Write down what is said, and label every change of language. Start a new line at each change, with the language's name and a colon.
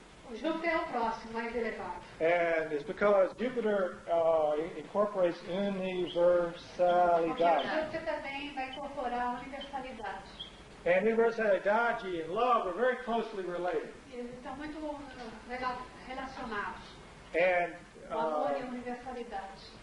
Portuguese: O Júpiter é o próximo, mais elevado.
English: And it's because Jupiter incorporates
Portuguese: Porque o universalidade. Júpiter também vai incorporar a universalidade.
English: And
Portuguese: universalidade
English: and love are very closely related.
Portuguese: Eles estão muito relacionados.
English: And
Portuguese: O amor e a universalidade.